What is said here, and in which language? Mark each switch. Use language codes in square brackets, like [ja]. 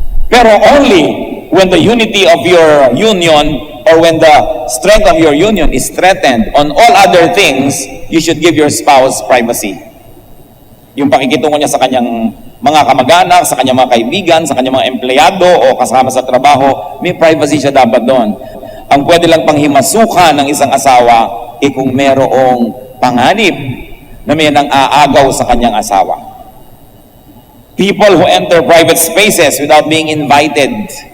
[en] Pero only when the unity of your union or when the strength of your union is threatened. On all other things, you should give your spouse privacy. [tl] Yung pakikitungo niya sa kanyang mga kamag-anak, sa kanyang mga kaibigan, sa kanyang mga empleyado o kasama sa trabaho, may privacy siya dapat doon. Ang pwede lang panghimasukan ng isang asawa kung merong panganib na may nang aagaw sa kanyang asawa. [en] People who enter private spaces without being invited.